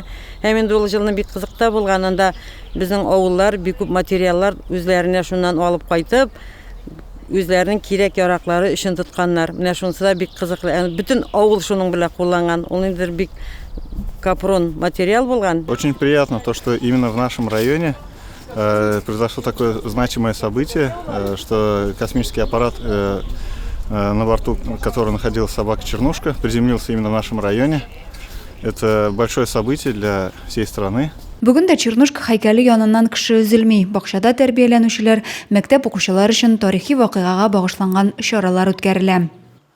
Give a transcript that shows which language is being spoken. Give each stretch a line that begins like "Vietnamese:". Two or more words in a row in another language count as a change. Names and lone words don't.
Tatar: Һәм инде ул җылны бик кызыкта булганында безнең авыллар бик күп материаллар үзләренә шуннан алып кайтып, үзләренең кирәк яраклары өчен тотканнар. Менә шунысы да бик кызыклы. Бөтен авыл шуның белән кулланган. Ул инде бик капрон материал булган.
Russian: Очень приятно то, что именно в нашем районе произошло такое значимое событие, что космический аппарат, на борту которого находилась собака Чернушка, приземлился именно в нашем районе. Это большое событие для всей страны.
Tatar: Бүген дә Чернушка һәйкәле яныннан кеше өзелми. Бакчада тәрбияләнүчеләр, мәктәп укучылары өчен тарихи вакыйгага багышланган чаралар үткәрелә.